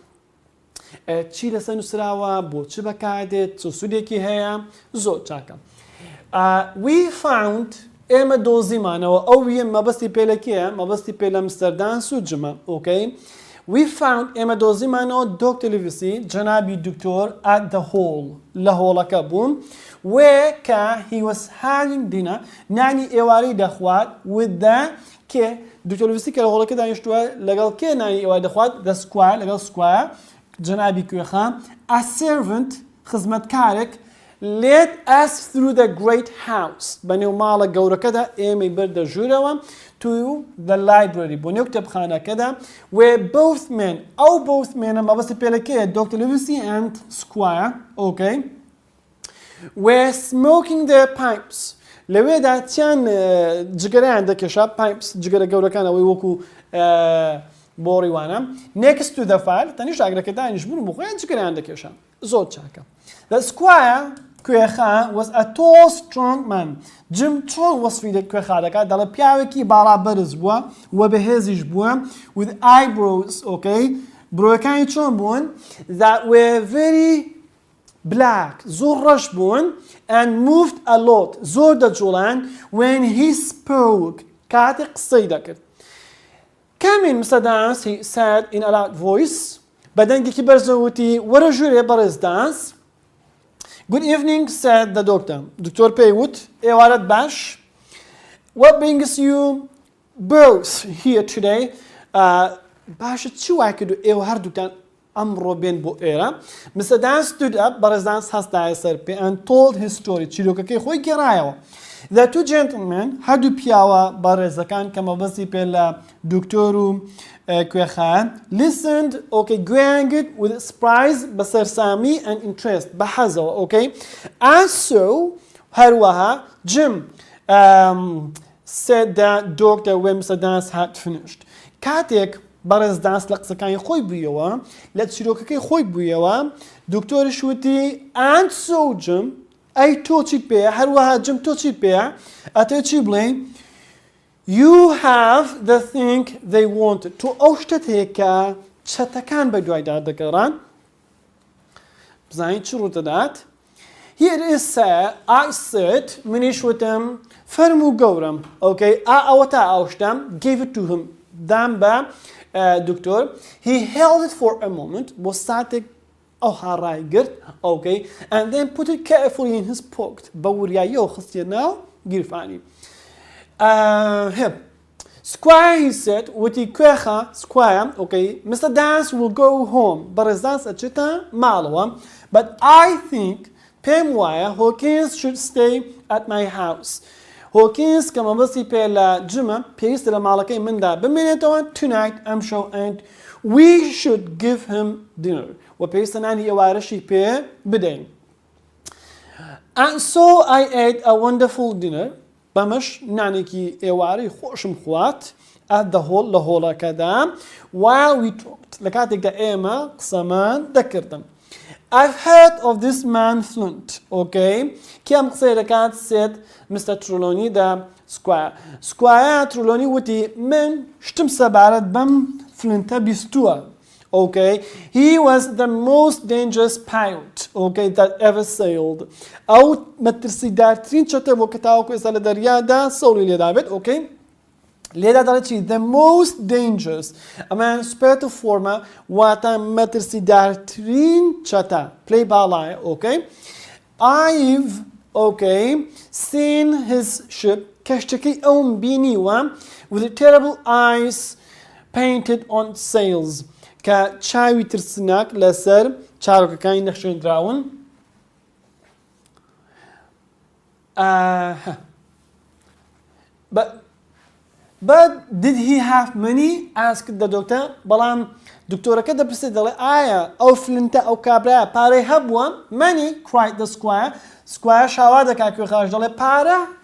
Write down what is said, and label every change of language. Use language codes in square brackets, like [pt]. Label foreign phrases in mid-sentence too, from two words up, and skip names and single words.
[ckb] چی لەسەر نووسراوە بۆ چی بەکاردێت چ سوودێکی هەیە زۆر چاکە [en] We found [ckb] ئێمە دۆزیمانەوە ئەو مەبەستی پێلەکەیە مەبەستی پێ لە مستەردانس و جمە ئۆکەی [en] We found [ckb] ئێمە دۆزیمانەوە Dr. Livesey جەنابی دکتۆر [en] at the hall [ckb] لە هۆڵەکە بوون where کە [en] he was having dinner [ckb] نانی ئێوارەی دەخوات [en] with the [ckb] کێ Dr. Livesey کە لە هۆڵەکە دانیشتووە لەگەڵ کێ نانی ئێوارەی دەخوات [en] the squire [ckb] لەگەڵ squire جەنابی کوێخان [en] a servant [ckb] خزمەتکارێک [en] led us through the great house [ckb] بەنێو ماڵە گەورەکەدا ئێمەی بەردە ژوورەوە [en] to the library [ckb] بۆ نێو کتێبخانەکەدا [en] where both men [ckb] ئەو [en] both men [ckb] مەبەستی پێلەکەیە Dr. [en] Livesey and Squire okay were smoking their pipes [ckb] لەوێدا چیان جگەرەیان دەکێشا pipes جگەرە گەورەکانەوەی وەکو بۆڕیوانە [en] next to the fire [ckb] تەنیش ئاگرەکە دانیش بوون بۆ خۆیان جگەرەیان دەکێشا زۆر چاکە [en] the Squire [ckb] کوێخان [en] was a tall strong man [ckb] جم چۆن وەسفی کوێخانەکە دەڵێ پیاوێکی باڵا بەرز بووە و بەهێزیش بووە [en] with eyebrows okay [ckb] برۆیەکانی چۆن بوون [en] that were very black [ckb] زۆر ڕەش بوون [en] and moved a lot [ckb] زۆر دەجوڵان [en] when he spoke [ckb] کاتێک قسەی دەکرد [en] Come in, Mr. Dance, he said in a loud voice [ckb] بەدەنگێکی بەرزەوتی وەرە ژوورێ بەڕێز دانس [en] Good evening, said the doctor. [ckb] دکتۆر پێی وت ئێوارەت باش What brings you both here today? [en] باشە چی وای کردو ئێوە هەردووکتان ئەمڕۆ بێن بۆ ئێرە Mr. Dance stood up [ckb] بەڕێز دانس هەستایە سەر پێ [en] and told his story [ckb] چیرۆکەکەی خۆی گێڕایەوە [en] The two gentlemen [ckb] هەردوو پیاوە بەڕێزەکان کە مەبەستی پێ لە دکتۆر و کوێخان [en] listened okay گوێیانگرت with surprise بەسەرسامی and interest بەحەزەوە okay and so هەروەها Jim said that doctor when Mr. Dance had finished [ckb] کاتێک بەڕێز دانس لە قسەکانی خۆی بوویەوە لە چیرۆکەکەی خۆی بوویەوە دکتۆریش وتی [en] and so Jim [ckb] ئەی تۆ چیت پێیە هەروەها جم تۆ چیت پێیە ئەتێ چی بڵێ [en] You have the thing they wanted [ckb] تۆ ئەو شتت هەیە کە چەتەکان بە [en] دوایدا دەگەڕان بزانین چ ڕوودەدات Here is sir I said [ckb] منیش وتم فەرموو گەورم [en] okay [ckb] ئەوە تا ئەو شتم [en] gave it to him [ckb] دام بە دکتۆر [en] He held it for a moment [ckb] بۆ ساتێک ئەو هاڕای گرت [en] okay and then put it carefully in his pocket [ckb] بە وریاییەوە خستیە ناو گیرفانی [en] Squire he said [ckb] وتی کوێخە [en] Squire okay Mr. Dance will go home [ckb] بەڕێز دانس ئەچێتە ماڵەوە [en] but I think [ckb] پێم وایە [en] Hawkins should stay at my house. [ckb] Hawkins کە مەبەستی پێ لە جمە پێویستە لە ماڵەکەی مندا بمێنێتەوە tonight ئەم شەو [en] and we should give him dinner. [ckb] و پێویستە نانی ئێوارەشی پێ بدەین. [en] And so I ate a wonderful dinner. [ckb] بەمەش نانێکی ئێوارەی خۆشم خوات [en] at the hall [ckb] لە هۆڵەکەدا while we talked. لە کاتێکدا ئێمە قسەمان دەکردن. [en] I've heard of this man Flint, okay? [ckb] کێم قسەی دەکات سێت Mr. Trelawney دا Squire. Squire Trelawney وتی من شتم سەبارەت بەم فلنتە بیستووە. [en] Okay, he was the most dangerous pilot, okay, that ever sailed. [ckb] ئەو مەترسیدارترین چەتە بۆ کە تاوەکو ئێستا لە دەریادا سەوری لێدا بێت, okay? لێدا دەڵێت چی؟ [en] The most dangerous. [ckb] ئەمان سوپێتە فۆرمە واتە مەترسیدارترین چەتە. پلەی باڵایە, [en] okay? I've, okay, seen his ship, [ckb] کەشتەکەی ئەوم بینیوە [en] with terrible eyes painted on sails. [ckb] کە چاوی ترسناک لەسەر چارۆکەکانی نەخشێنراون. [en] But did he have money? asked the doctor. [ckb] بەڵام دکتۆرەکە دەپرسێت دەڵێ ئایا ئەو فلنتە ئەو کابرایە پارەی هەبووە؟ [en] Money, cried the squire. [ckb] Squire شاوا دەکا کوێخاش دەڵێ پارە؟